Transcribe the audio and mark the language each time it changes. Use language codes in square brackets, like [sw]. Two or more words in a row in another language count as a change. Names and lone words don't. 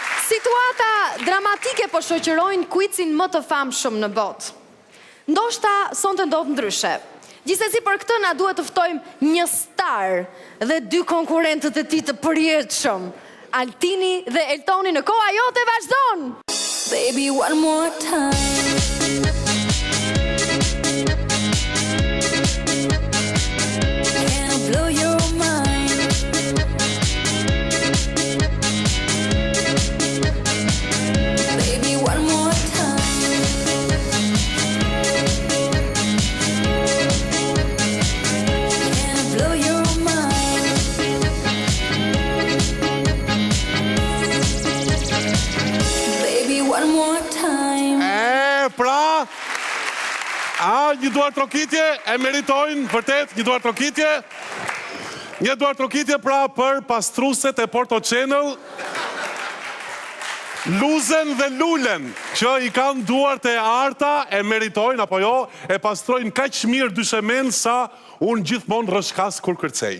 [sq] Situata dramatike po shoqërojnë kuicin më të famshëm në botë. Ndoshta sonte ndodh ndryshe. Gjithsesi për këtë na duhet të ftojmë një star dhe dy konkurrentët e tij të përjetshëm. Altini dhe Eltoni në koha jote vazhdon. [en] Baby, one more time. Can I blow your mind? Baby, one more time. Can I blow your mind? Baby, one more time. [sq] Pra, një duar trokitje, e meritojnë, vërtet, një duar trokitje. Një duar trokitje pra për pastruset e Porto Channel, Luzen dhe Lulen, që i kanë duart e arta, e meritojnë, apo jo, e pastrojnë kaq mirë dyshemen sa unë gjithmonë rrëshkas kur kërcej.